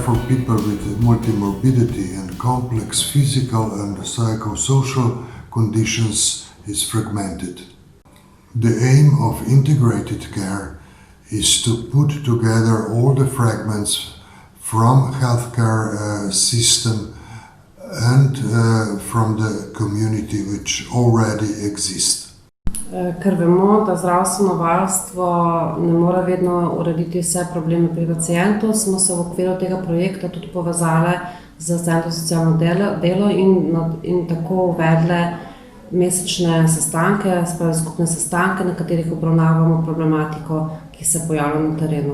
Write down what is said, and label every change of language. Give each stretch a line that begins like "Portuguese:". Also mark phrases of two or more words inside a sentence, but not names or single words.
English: people with multimorbidity and complex physical and psychosocial conditions is fragmented. The aim of integrated care is to put together all the fragments from healthcare system and from the community which already exists.
Slovenian: Ker vemo, da zdravstveno varstvo ne more vedno urediti vse probleme pri pacientu, smo se v okviru tega projekta tudi povezali z Centrom za socialno delo in tako uvedle mesečne sestanke, spravi skupne sestanke, na katerih obravnavamo problematiko, ki se pojavlja na terenu.